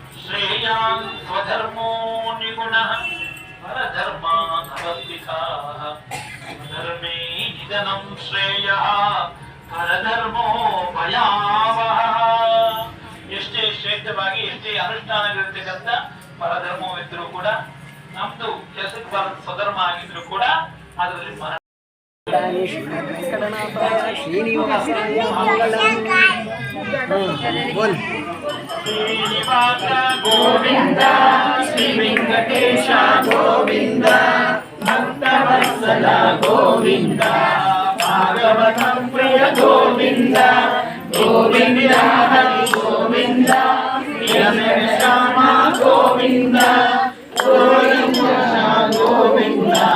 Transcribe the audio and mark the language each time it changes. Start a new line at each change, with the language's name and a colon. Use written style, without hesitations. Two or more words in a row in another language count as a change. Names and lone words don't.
Sanskrit: श्रेयान् स्वधर्मो निगुणः परधर्मानवस्थिताः धर्मे निधनं श्रेयः परधर्मो भयावहः
Kannada: ಎಷ್ಟೇ ಶ್ರೇಷ್ಠವಾಗಿ ಎಷ್ಟೇ ಅನುಷ್ಠಾನಗಳಿರ್ತಕ್ಕಂಥ ಪರಧರ್ಮವಿದ್ರೂ ಕೂಡ ನಮ್ದು ಹೆಸರು ಬರೋದು ಸ್ವಧರ್ಮ ಆಗಿದ್ರು ಕೂಡ ಅದರಲ್ಲಿ
Sanskrit: ಶ್ರೀನಿವಾಸ ಗೋವಿಂದ ಶ್ರೀ ವೆಂಕಟೇಶ ಗೋವಿಂದ ಭಕ್ತವತ್ಸಲ ಗೋವಿಂದ ಭಾಗವತ ಪ್ರಿಯ ಗೋವಿಂದ ಗೋವಿಂದ ಹರಿ ಗೋವಿಂದ ಶ್ಯಾಮ ಗೋವಿಂದ ಗೋವಿಂದ ಗೋವಿಂದ